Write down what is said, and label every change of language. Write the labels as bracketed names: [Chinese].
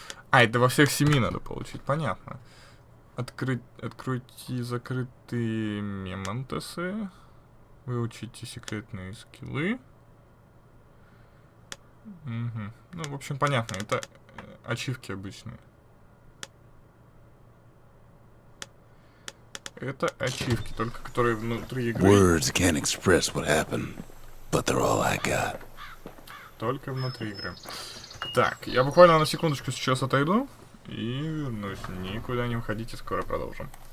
[Russian] А, это во всех 7 надо получить, понятно. Откройте закрытые мемонтесы. Выучите секретные скиллы. Угу. Ну, в общем, понятно, это ачивки обычные. Это ачивки, только которые внутри игры. [English] Words can't express what happened, but they're all I got. [Russian] Только внутри игры. Так, я буквально на секундочку сейчас отойду и вернусь. Никуда не уходите, скоро продолжим.